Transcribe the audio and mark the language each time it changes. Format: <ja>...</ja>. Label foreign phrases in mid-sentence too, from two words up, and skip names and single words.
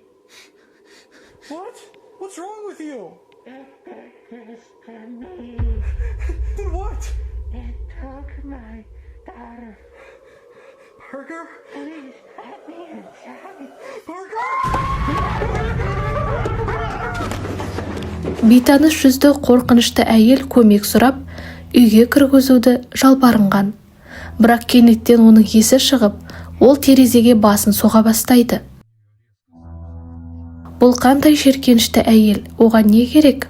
<en>What? What's wrong with you? It did this to me. Did what? It took my daughter. Parker? Please let me inside. Parker!</en> <kk>Бейтаныс жүзді қорқынышты әйел көмек сұрап, үйге кіргізуді жалбарынған. Бірақ кенеттен оның есі шығып, ол терезеге басын соға бастайды. Бұл қандай жеркенішті әйел, оған не керек?</kk>